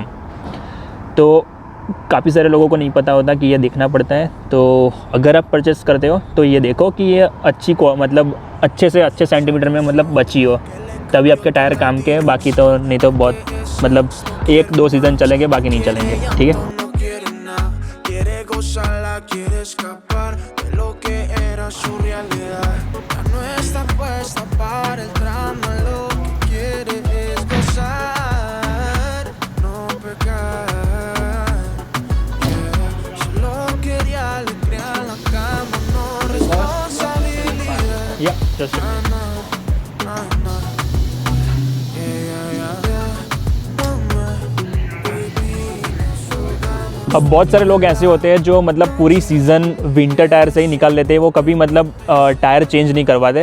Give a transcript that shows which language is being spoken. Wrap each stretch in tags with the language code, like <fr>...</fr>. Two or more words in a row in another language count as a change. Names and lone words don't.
<hi>तो काफ़ी सारे लोगों को नहीं पता होता कि ये देखना पड़ता है। तो अगर आप परचेस करते हो तो ये देखो कि ये मतलब अच्छे से अच्छे सेंटीमीटर में मतलब बची हो, तभी आपके टायर काम के। बाकी तो नहीं तो बहुत मतलब 1-2 सीज़न चलेंगे, बाकी नहीं चलेंगे, ठीक है।</hi> <es>No quiere nada, quiere gozarla, quiere escapar de lo que era su realidad. Ya no está puesta para el drama, lo que quiere es gozar, no pecar.</es> <en>Yeah.</en> <es>Solo quería alegría en la cama, no responsabilidad.</es> <hi>या जस्ट अब बहुत सारे लोग ऐसे होते हैं जो मतलब पूरी</hi> <en>season winter tyre</en> <hi>से ही निकाल लेते हैं, वो कभी मतलब</hi> <en>tyre change</en> <hi>नहीं करवाते।</hi>